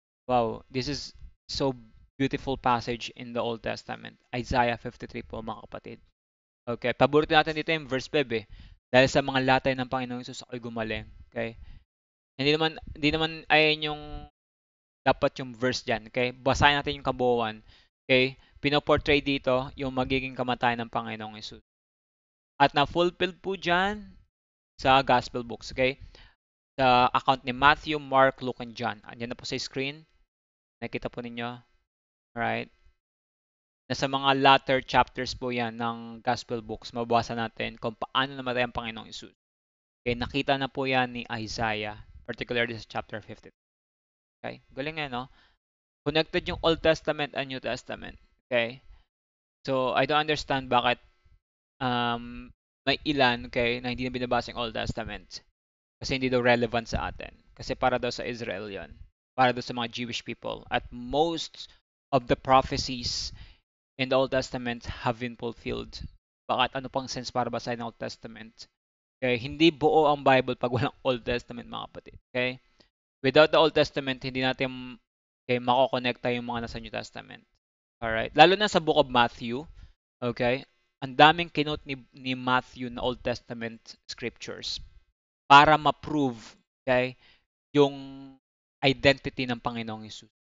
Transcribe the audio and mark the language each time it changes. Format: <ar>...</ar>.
<en>Wow, this is so beautiful passage in the Old Testament.</en> <tl>Isaiah 53 po mga kapatid. Okay, paborito natin dito yung verse 5 eh. Dahil sa mga latay ng Panginoong Hesus ako'y gumaling. Okay? Hindi naman ayan yung dapat yung verse diyan, okay? Basahin natin yung kabuuan. Okay? Pinoportray dito yung magiging kamatayan ng Panginoong Hesus. At na-fulfilled po diyan sa Gospel books, okay? Sa account ni Matthew, Mark, Luke, and John. Andiyan na po sa screen. Nakita po ninyo. Alright? Nasa mga latter chapters po yan ng Gospel books. Mababasa natin kung paano namatay ang Panginoong Hesus. Okay, nakita na po yan ni Isaiah, particularly sa chapter 50. Okay, galing nga, no? Connected yung Old Testament and New Testament. Okay?</tl> <en>So, I don't understand</en> <tl>bakit may ilan, okay, na hindi na binabasa yung Old Testament. Kasi hindi daw relevant sa atin. Kasi para daw sa Israel yon. Para daw sa mga Jewish people.</tl> <en>At most of the prophecies in the Old Testament have been fulfilled.</en> <tl>Bakit ano pang sense para basahin ng Old Testament? Okay, hindi buo ang Bible pag walang Old Testament, mga kapatid. Okay?</tl> <en>Without the Old Testament,</en> <tl>hindi natin makokonekta yung mga nasa New Testament. Alright? Lalo na sa Book of Matthew, okay? Ang daming kinote ni Matthew na Old Testament scriptures para ma-prove, okay, yung identity ng Panginoong Hesus.</tl>